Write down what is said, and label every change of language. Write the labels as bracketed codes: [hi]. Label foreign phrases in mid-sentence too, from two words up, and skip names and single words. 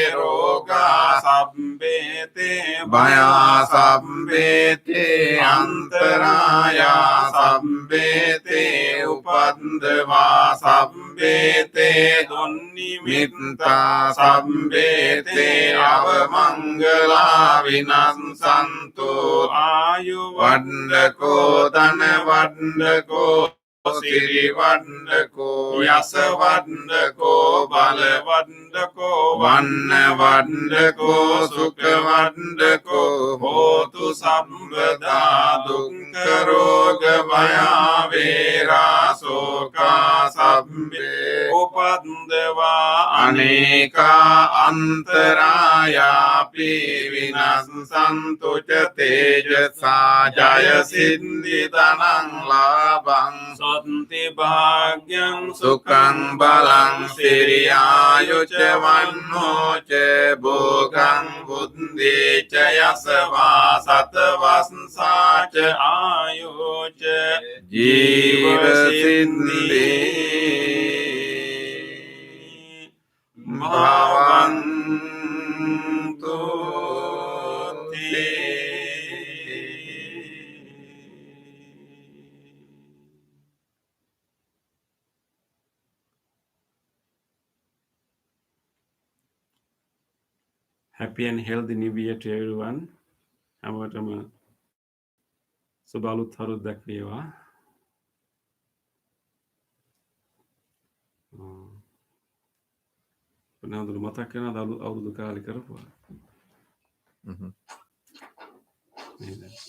[pi] රෝගා සබ්බේතේ භයා සබ්බේතේ අන්තරායා සබ්බේතේ උපද්දවා සබ්බේතේ දුන්නිමිත්තා සබ්බේතේ අවමංගලා විනස්සන්තෝ ආයු වණ්ඩකෝ ධන වණ්ඩකෝ සිරි වණ්ඩකෝ යස වණ්ඩකෝ බල වණ්ඩකෝ වන්න වණ්ඩකෝ සුඛ වණ්ඩකෝ හෝතු සම්පදා දුක්ඛ රෝග භය වේරා ශෝකා සම්බේ උපද්දවා අනේකා අන්තරායාපි විනස්සන්තු ච තේජසා ජය සිද්ධි ධනං ලාභං සොත්ති භාග්‍යං සුඛං බලං සිරියායු ච වන්නෝ ච භෝගං බුද්ධි ච යසවා සතවස්සා ච ආයෝ ච ජීව සිද්ධි භවන්තු [en] Happy and healthy new year to everyone. [si] හැමෝටම සුබ අලුත් අවුරුද්දක් වේවා. පොනහඳුරු මතක් කරනවද අවුරුදු කාලේ කරපුවා? නේද?